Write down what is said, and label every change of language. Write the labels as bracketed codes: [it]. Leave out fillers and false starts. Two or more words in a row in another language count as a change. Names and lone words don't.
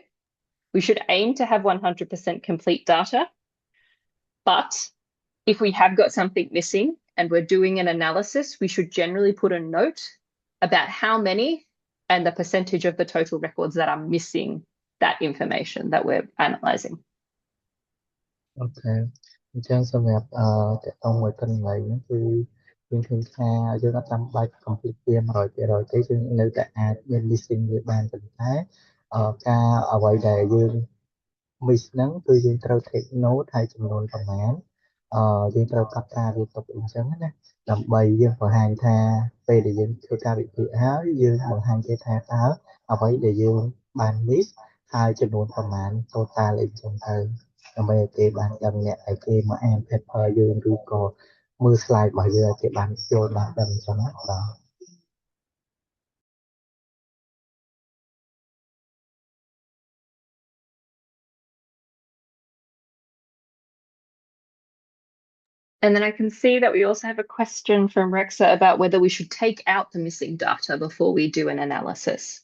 [en] We should aim to have 100% complete data. But if we have got something missing and we're doing an analysis, we should generally put a note about how many and the percentage of the total records that are missing that information that we're analyzing. [km] អូខេអញ្ចឹងសម្រាប់តកតងមួយកន្លែងហ្នឹងគឺយើងឃើញថាយើងអត់ចាំបាច់ complete វា 100% ទេយើងនៅតែអាចមាន missing វាបានប៉ុន្តែការអ្វីដែលយើង miss ហ្នឹងគឺយើងត្រូវ [en] take note [km] ហើយចំនួនប្រមាណយើងត្រូវកត់ត្រាវាទុកអញ្ចឹងណាដើម្បីយើងបង្ហាញថាពេលដែលយើងធ្វើការវិភាគហើយយើងបង្ហាញគេថាតើអ្វីដែលយើងបាន miss ហើយចំនួនប្រមាណ total អីចឹងទៅដើម្បីឲ្យគេបានដឹងអ្នកឲ្យគេមកអាន paper យើងឬក៏មើល slide របស់យើងឲ្យគេបានយល់បានដឹងអញ្ចឹងណាបាទ [en] And then I can see that we also have a question from Rexa about whether we should take out the missing data before we do an analysis.